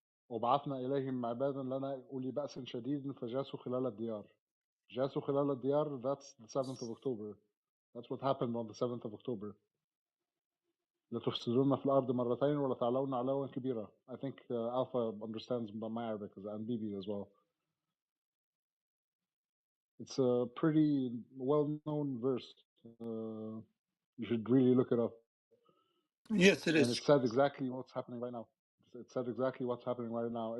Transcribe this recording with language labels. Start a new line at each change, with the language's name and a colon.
Arabic: وبعثنا إليهم عبادا لنا أولي بأس شديد فجاسوا خلال الديار. جاسوا خلال الديار.
English: That's the 7th of October. That's what happened on the 7th of October.
Arabic: لتفسدون في الأرض مرتين ولتعلون علوا كبيرا.
English: I think Alpha understands my Arabic and Bibi as well. It's a pretty well-known verse. You should really look it up. Yes, it And it is. said exactly what's happening right now. It said exactly what's happening right now.